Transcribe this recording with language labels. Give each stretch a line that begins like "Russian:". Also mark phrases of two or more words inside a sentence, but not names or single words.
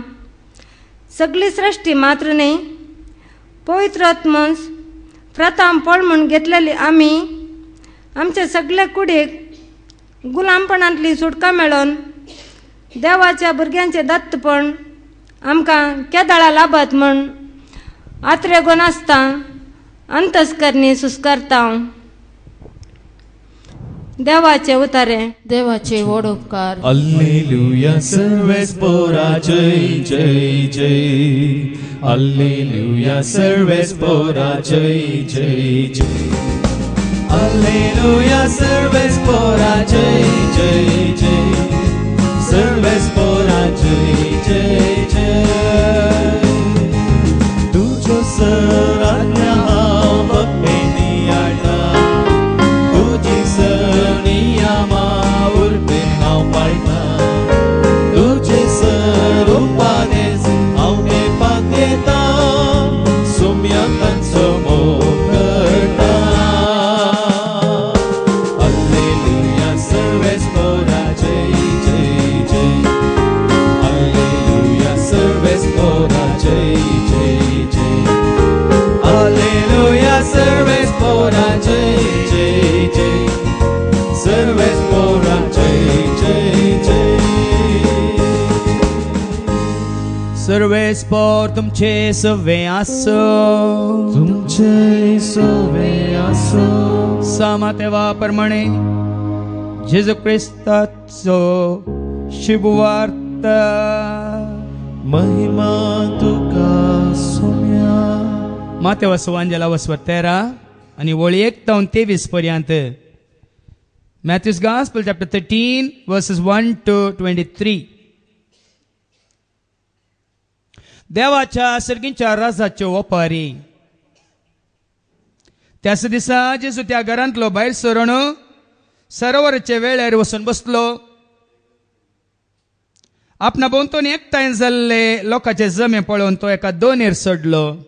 Konkani: सगळी सृश्टी मात्र न्हय, पवित्र आत्मोस प्रथम फळ म्हूण घेतलेली आमी आमचे सगळे कुडीक गुलामपणांतली सुटका मेळोन देवाच्या भुरग्यांचे दत्तपण आमकां केदाळा लाभत म्हूण आत्रेगोन आसता अंतस्करणी सुस्कारता. देवाचे उतारे. देवाचे व्हड उपकार. Alleluia, सर्वेस पोरा जय जय जय. Alleluia, सर्वेस पोरा जय जय जय. Alleluia, सर्वेस पोरा जय जय जय. सर्वेस पोरा जय जय जय. तुझो सर आज्ञा हांव भक्तेनी आडटा. तुझी सर नियमा उरपेन हांव पाळटा. तुझे सर उपादेस हांव घेवपाक येता. सुम्या तांचो मोग करता. Alleluia, सर्वेस पोरा जय जय जय. Alleluia, सर्वेस पोरा जय जय जय. Alleluia, सर्वेस पोरा जय जय जय. सर्वेस पोरा जय जय जय. सर्वेस पोर तुमचे सवे आसो. तुमचे सवे आसो. सामातेवा प्रमाणे जेजू क्रिस्ताचो शुभवार्त. महिमा तुका सोम्या. मातेवा सुवांजला वस्वर 13 आणि वळी 1 ते 23 पर्यंत.
English: Matthew's Gospel chapter 13 verses 1 to 23.
Konkani: देवाच्या सर्गींच्या राजाच्यो ओपारी. त्याच दिसा जेजू त्या घरांतलो भायर सरून सरोवराचे वेळार वचून बसलो. आपणा भोंवतणी एकठांय जाल्ले लोकांचे जमे पळोवन तो एका दोनेर चडलो.